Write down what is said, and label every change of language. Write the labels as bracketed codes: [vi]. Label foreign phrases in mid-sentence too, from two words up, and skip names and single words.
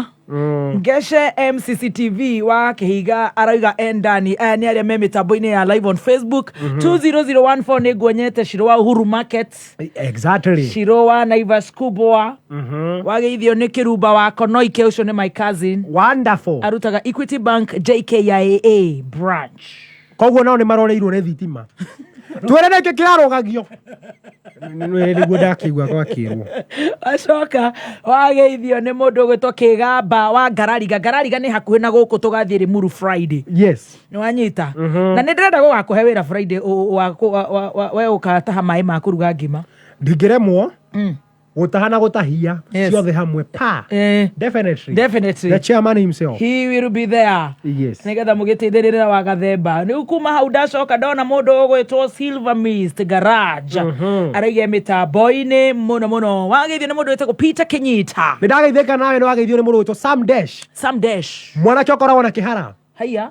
[ki] Geshe MCCTV wa Kihiga arauga endani nĩ arĩa me mĩtambo-inĩ ya [en] live on Facebook. [ki] 20014 nĩ nguonyete Shiro wa Uhuru Market. [en] Exactly. [ki] Shiro wa Naivas kubwa. Wageithio nĩ Kĩrumba wa Konoike, ũcio nĩ [en] my cousin. Wonderful. [ki] Arutaga Equity Bank JKIA branch. Koguo nao nĩ maroreirwo nĩ thitima. Twere nĩkĩ kĩarũgagio. Nĩguo ndakĩigua gwakĩrwo. Acoka wageithio nĩ mũndũ ũgwĩtwo Kĩgamba wa Ngarariga. Ngarariga nĩ hakuhĩ na gũkũ tũgathiĩ Limuru Friday. [en] Yes. [ki] Nĩ wanyita. Na nĩ ndĩrenda gũgakũhe wĩra Friday we ũkataha maĩ ma kũruga ngima. Ndingĩremwo. Gũtaha na gũtahia ciothe hamwe pa. [en] Definitely. The chairman himself. He will be there. Yes. [ki] Nĩgetha mũgĩteithĩrĩra wa Gathemba. Nĩ kuma hau ndacoka ndona mũndũ ũgwĩtwo Silver Mist Garage. Araiga mĩtambo-inĩ mũno. Wageithio nĩ mũndũ wĩtagwo Peter Kenyita. Nĩ ndageithĩka nawe nĩ wageithio nĩ mũndũ wĩtwo Sam Dash. Mwanake ũkoragwo na kĩhara. Haiya.